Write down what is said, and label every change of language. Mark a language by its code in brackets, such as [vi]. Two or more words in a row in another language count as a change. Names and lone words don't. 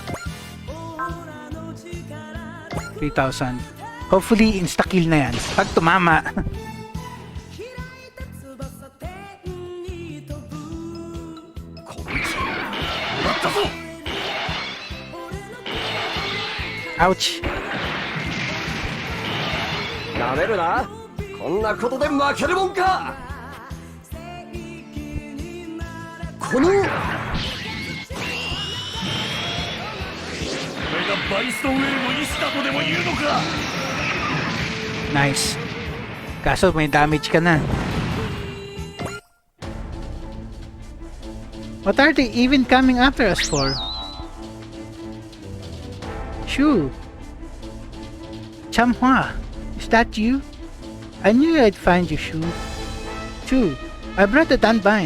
[tl] 3,000. Hopefully insta-kill na yan. Pag tumama. Ouch. [ja] なめるな。こんなことで負けるもんか。このこれがバイストウェルの意志だとでも言うのか。 [tl] Nice. Kaso may damage ka na. [en] What are they even coming after us for? Shoo. Chamhua. Is that you? I knew I'd find you, Shu. Shu, I brought the Dunbine.